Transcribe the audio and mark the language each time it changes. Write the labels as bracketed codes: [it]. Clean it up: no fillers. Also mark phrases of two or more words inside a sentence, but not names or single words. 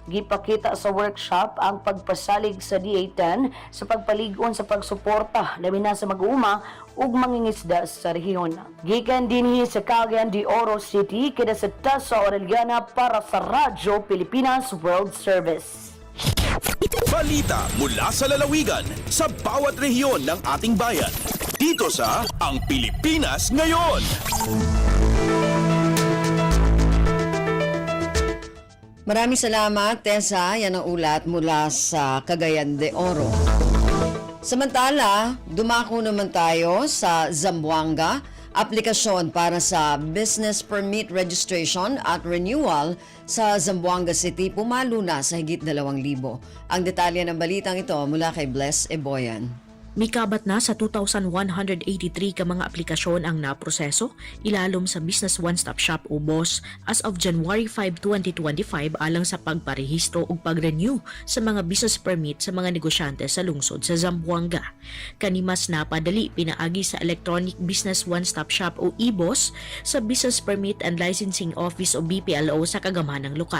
[ceb] Gipakita sa workshop ang pagpasalig sa DA10 sa pagpalig-on sa pagsuporta labi na sa mag-uuma ug mangingisda sa rehiyon. Gikan dinhi sa Cagayan de Oro City, kida sa Tessa Orellana para sa Radyo Pilipinas World Service. [tl] Balita mula sa lalawigan sa bawat rehiyon ng ating bayan. Dito sa Ang Pilipinas Ngayon. Maraming salamat, Tessa. Yan ang ulat mula sa Cagayan de Oro. Samantala, dumako naman tayo sa Zamboanga. Aplikasyon para sa [en] business permit registration [tl] at renewal sa Zamboanga City pumalo na sa higit 2,000. Ang detalye ng balitang ito mula kay Bless Eboyan. [ceb] Mikabat na sa 2,183 ka mga aplikasyon ang naproseso, ilalom sa Business One-Stop Shop o BOSS [en] as of [ceb] January 5, 2025 alang sa pagparehistro o pag-renew sa mga [en] business permit [ceb] sa mga negosyante sa lungsod sa Zamboanga. Kanimas napadali pinaagi sa Electronic Business One-Stop Shop o eBOSS sa Business Permit and Licensing Office o BPLO sa kagamhanang lokal.